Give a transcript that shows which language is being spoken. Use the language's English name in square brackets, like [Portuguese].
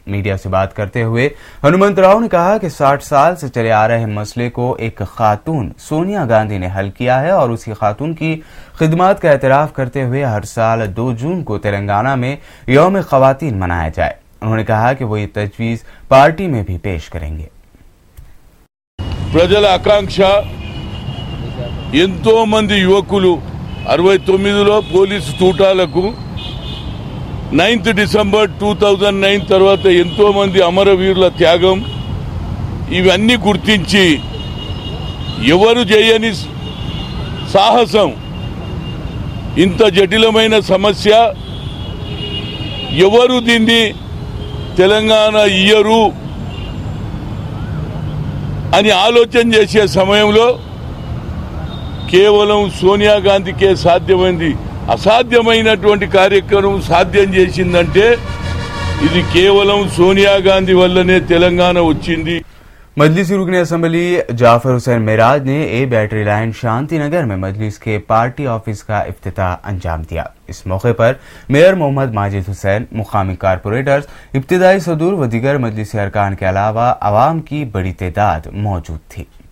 [Hindi] Media से बात करते हुए हनुमंत राव ने कहा कि 60 साल से चले आ रहे मसले को एक खातून सोनिया गांधी ने हल किया है और उसी खातून की खिदमत का एतराफ़ करते हुए हर साल 2 जून को तेलंगाना में यौम ख़वातीन मनाया जाए। उन्होंने कहा कि वो ये तजवीज़ पार्टी में भी पेश करेंगे। [Telugu] ప్రజల ఆకాంక్ష ఎంతో మంది యువకులు 69లో పోలీసు తూటాలకు 9th డిసెంబర్ 2009 తర్వాత ఎంతో మంది అమరవీరుల త్యాగం ఇవన్నీ గుర్తించి ఎవరు చేయని సాహసం ఇంత జటిలమైన సమస్య ఎవరు దీన్ని తెలంగాణ ఇయ్యరు అని ఆలోచన చేసే సమయంలో కేవలం సోనియా గాంధీకే సాధ్యమైంది। అసాధ్యమైనటువంటి కార్యక్రమం సాధ్యం చేసిందంటే ఇది కేవలం సోనియా గాంధీ వల్లనే తెలంగాణ వచ్చింది। [Hindi] मजलिसी रुकन असेंबली जाफर हुसैन मेराज ने ए बैटरी लाइन शांति नगर में मजलिस के पार्टी ऑफिस का इफ्तिताह अंजाम दिया। इस मौके पर मेयर मोहम्मद माजिद हुसैन, मुकामी कारपोरेटर्स, इब्तिदाई सदूर व दीगर मजलिसी अरकान के अलावा आवाम की बड़ी तादाद मौजूद थी।